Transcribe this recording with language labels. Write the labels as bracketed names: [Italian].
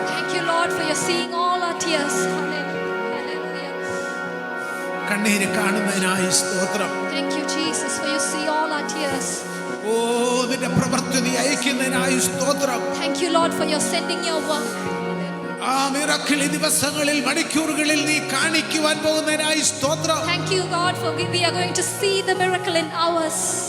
[English] Thank you, Lord, for your seeing all our tears. Hallelujah. [Malayalam] കണ്ണീര് കാണുന്നതിനായി സ്തോത്രം. [English] Thank you, Jesus, for you see all our tears. [Malayalam] നിന്റെ പ്രവൃത്തി നീ അയക്കുന്നതിനായി സ്തോത്രം. [English] Thank you, Lord, for your sending your work. [Malayalam] ആ miracle ഈ ദിവസങ്ങളിൽ മണിക്കൂറുകളിൽ നീ കാണിക്കുവാൻ പോകുന്നതിനായി സ്തോത്രം. [English] Thank you, God, for we are going to see the miracle in hours.